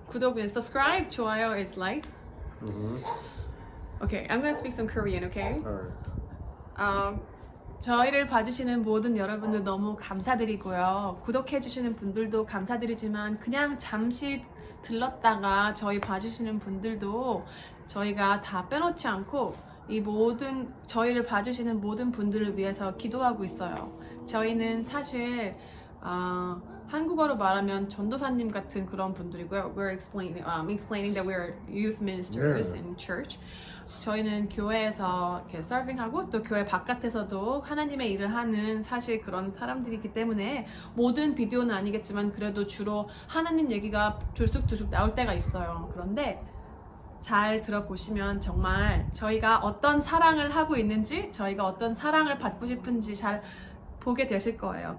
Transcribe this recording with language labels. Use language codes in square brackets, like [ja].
[ko] 구독 [en] and subscribe. [ko] 좋아요 [en] is like. Mm-hmm. Okay, I'm going to speak some Korean, okay? All right. [ko] 저희를 봐주시는 모든 여러분들 너무 감사드리고요. 구독해주시는 분들도 감사드리지만 그냥 잠시 들렀다가 저희 봐주시는 분들도 저희가 다 빼놓지 않고 이 모든 저희를 봐주시는 모든 분들을 위해서 기도하고 있어요. 저희는 사실 한국어로 말하면 전도사님 같은 그런 분들이고요. [en] We're explaining that we're youth ministers in church. [ko] 저희는 교회에서 이렇게 서빙하고 또 교회 바깥에서도 하나님의 일을 하는 사실 그런 사람들이기 때문에 모든 비디오는 아니겠지만 그래도 주로 하나님 얘기가 들쑥들쑥 나올 때가 있어요. 그런데 잘 들어보시면 정말 저희가 어떤 사랑을 하고 있는지 저희가 어떤 사랑을 받고 싶은지 잘 보게 되실 거예요.